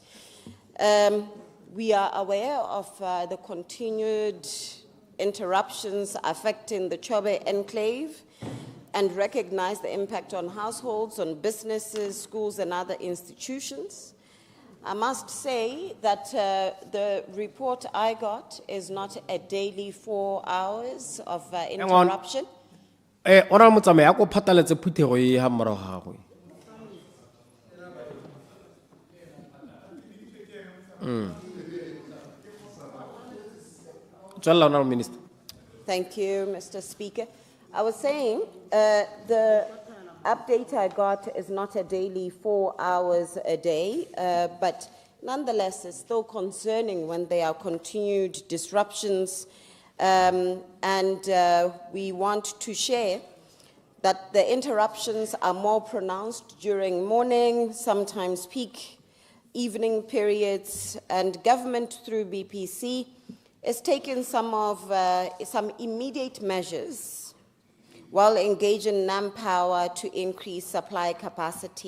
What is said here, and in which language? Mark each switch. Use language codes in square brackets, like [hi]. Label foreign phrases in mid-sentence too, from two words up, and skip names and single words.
[en] We are aware of the continued interruptions affecting the Chobe Enclave and recognize the impact on households, on businesses, schools, and other institutions. I must say that the report I got is not a daily 4 hours of interruption. [tn] Ona motsamai a ko phataletse phuthego e ha mmarago ga gagwe. [en] Tswella Honourable Minister. Thank you, Mr. Speaker. I was saying the update I got is not a daily 4 hours a day, but nonetheless is still concerning when there are continued disruptions, and we want to share that the interruptions are more pronounced during morning, sometimes peak evening periods, and government through BPC is taking some immediate measures while engaging manpower to increase supply capacity.